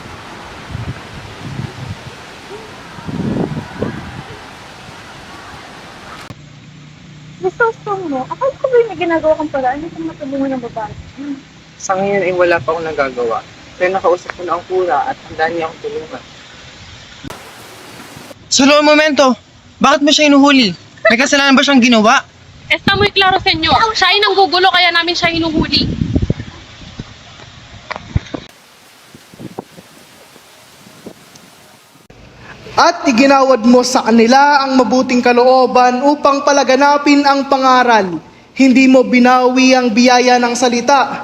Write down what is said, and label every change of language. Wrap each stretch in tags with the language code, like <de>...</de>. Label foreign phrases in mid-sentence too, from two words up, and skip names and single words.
<tl>Gusto mo, akala ko ba yung may ginagawa kang paraan kung matulungan ng babae? Sa ngayon ay wala pa akong nagagawa. Pero nakausap ko na ang kura at handa niya akong tulungan.</tl> <es>Solo un momento!</es> <tl>Bakit mo siya inuhuli? May kasalanan ba siyang ginawa?</tl> <es>Está muy claro, senyor.</es> <tl>Siya ay nanggugulo kaya namin siya hinuhuli. At iginawad mo sa kanila ang mabuting kalooban upang palaganapin ang pangaral. Hindi mo binawi ang biyaya ng salita.</tl>